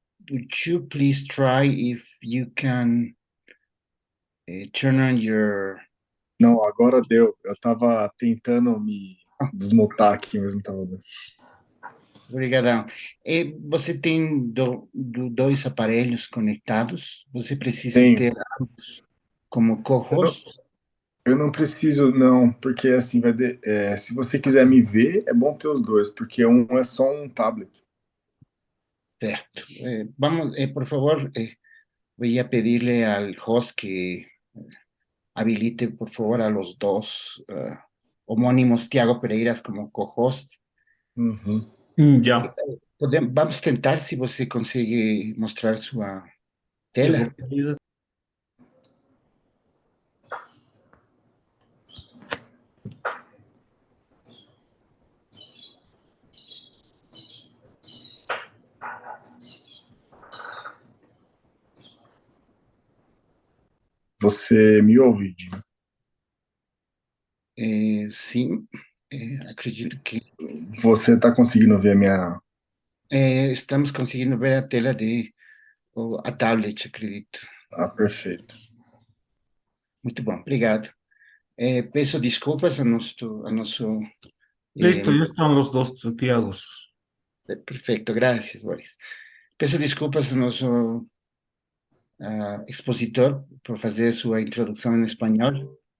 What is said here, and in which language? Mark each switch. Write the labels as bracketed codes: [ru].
[en] Would you please try if you can turn on your... [pt] Não, agora deu. Eu tava tentando me desmutar aqui, mas não tava dando. Obrigadão. Você tem dois aparelhos conectados? Você precisa Tenho. ter ambos como co-host? Eu não preciso, não, porque assim, se você quiser me ver, é bom ter os dois, porque um é só um tablet. Certo. [es] Vamos, por favor, voy a pedirle al host que habilite, por favor, a los dos homónimos Tiago Pereiras como co-host. Uhum. Ya. [pt] Vamos tentar si você consegue mostrar sua tela. Você me ouve, Jimmy? Sim, acredito que Você está conseguindo ver a minha... estamos conseguindo ver a tela a tablet, acredito. Ah, perfeito. Muito bom, obrigado. Peço desculpas a nosso [es] Listo, ya están los dos Tiagos. [pt] perfeito, graças, Boris. Peço desculpas ao nosso expositor por fazer sua introdução em espanhol.